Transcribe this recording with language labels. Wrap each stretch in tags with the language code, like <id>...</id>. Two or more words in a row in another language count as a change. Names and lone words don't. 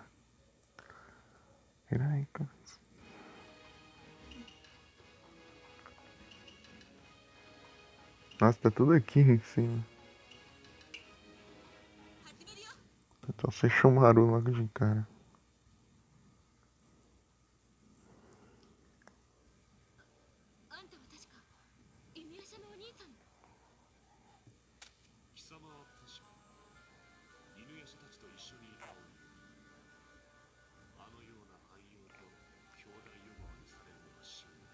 <pt>Heróicos. Nossa, tá tudo aqui em cima. Então você chamaram logo de cara.</pt> <ja>あんたは確か犬夜叉のお兄さん。貴様は確か犬夜叉たちと一緒にいたのにあのような愛用と兄弟呼ばわりされるのは死ぬ。</ja>